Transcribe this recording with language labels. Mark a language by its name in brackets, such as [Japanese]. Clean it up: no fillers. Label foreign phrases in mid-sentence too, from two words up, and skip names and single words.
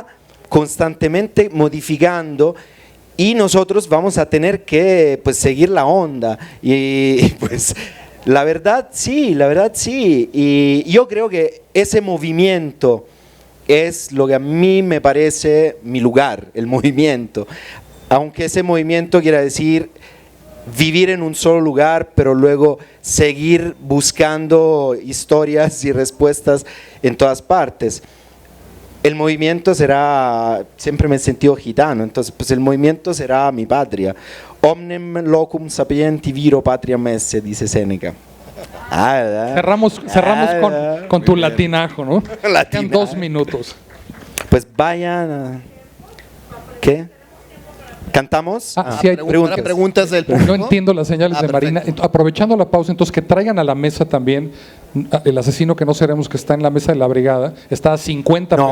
[Spanish] constantemente modificando y nosotros vamos a tener que pues seguir la onda y pues la verdad sí, y yo creo que ese movimiento es lo que a mí me parece mi lugar, el movimiento, aunque ese movimiento quiera decir vivir en un solo lugar, pero luego seguir buscando historias y respuestas en todas partes. El movimiento será, siempre me he sentido gitano, entonces pues el movimiento será mi patria. [Latin] Omnem locum sapienti viro patria messe, [Spanish] dice Séneca. Cerramos con tu latinajo, ¿no? En 2 minutos. Pues vayan. ¿Qué? ¿Cantamos? Sí hay preguntas del público. No entiendo las señales de Marina. Aprovechando la pausa, entonces que traigan a la mesa también el asesino que no seremos, que está en la mesa de la brigada, está a 50 pesos.